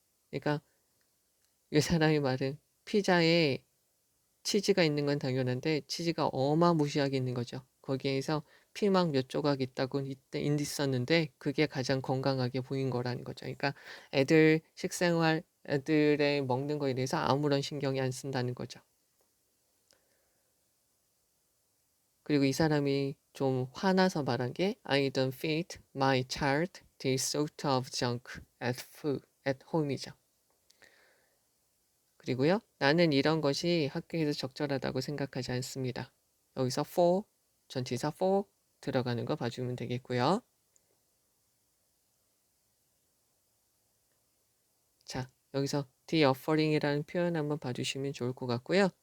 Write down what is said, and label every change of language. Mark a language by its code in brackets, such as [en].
[ko] 그러니까 이 사람의 말은 피자에 치즈가 있는 건 당연한데 치즈가 어마무시하게 있는 거죠. 거기에서 피망 몇 조각 있다고 있었는데 그게 가장 건강하게 보인 거라는 거죠. 그러니까 애들 식생활, 애들의 먹는 거에 대해서 아무런 신경이 안 쓴다는 거죠. 그리고 이 사람이 좀 화나서 말한 게 [en] I don't feed my child this sort of junk at home이죠. [ko] 그리고요, 나는 이런 것이 학교에서 적절하다고 생각하지 않습니다. 여기서 for, 전치사 for 들어가는 거 봐주면 되겠고요. 자, 여기서 [en] the offering [ko] 이라는 표현 한번 봐주시면 좋을 것 같고요.